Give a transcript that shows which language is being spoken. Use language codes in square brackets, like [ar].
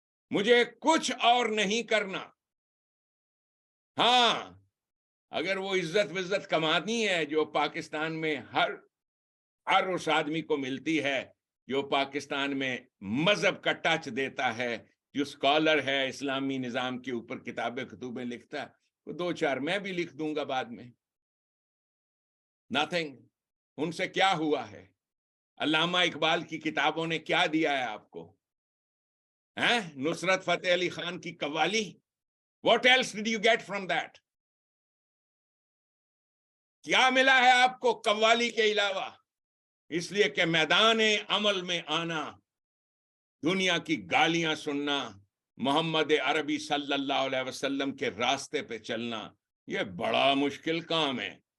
[ur] مجھے کچھ اور نہیں کرنا. ہاں اگر وہ عزت کمانی ہے جو پاکستان میں ہر اس آدمی کو ملتی ہے جو پاکستان میں مذہب کا ٹچ دیتا ہے, جو اسکالر ہے, اسلامی نظام کے اوپر کتابیں لکھتا ہے, وہ 2-4 میں بھی لکھ دوں گا بعد میں. نتھنگ. ان سے کیا ہوا ہے؟ علامہ اقبال کی کتابوں نے کیا دیا ہے آپ کو؟ نصرت فتح علی خان کی قوالی. [en] What else did you get from that? [ur] کیا ملا ہے آپ کو قوالی کے علاوہ؟ اس لیے کہ میدان عمل میں آنا, دنیا کی گالیاں سننا, محمد عربی صلی اللہ علیہ وسلم کے راستے پہ چلنا, یہ بڑا مشکل کام ہے.